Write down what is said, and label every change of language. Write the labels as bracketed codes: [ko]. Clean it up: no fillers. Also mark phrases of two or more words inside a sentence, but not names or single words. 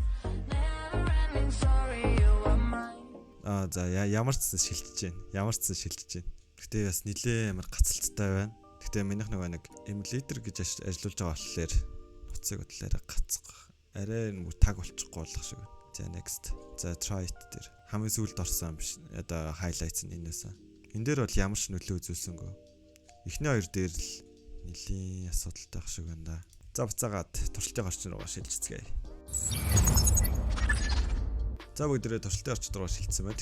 [mn] За ямар ч шилжиж байна. Гэтэ бас нилээ амар гацалттай байна. Гэтэ минийх нэг emulator гэж ажиллаж байгаа болохоор утсыг бодлоо гацх. Арай нэг таг болчихгүй болох шиг. За next. За [en] try it [mn] дээр. Хамгийн сүүлд орсон биш. Одоо highlights нь энэс. Энэ дээр бол ямар ч нөлөө үзүүлсэнгүй. Эхний хоёр дээр л нилийн асуудалтай ах шиг байна да. За буцаагаад туршилтын орчин руугаа шилжицгээе. За бүгдээрээ туршилтын орчин руу шилжсэн байна.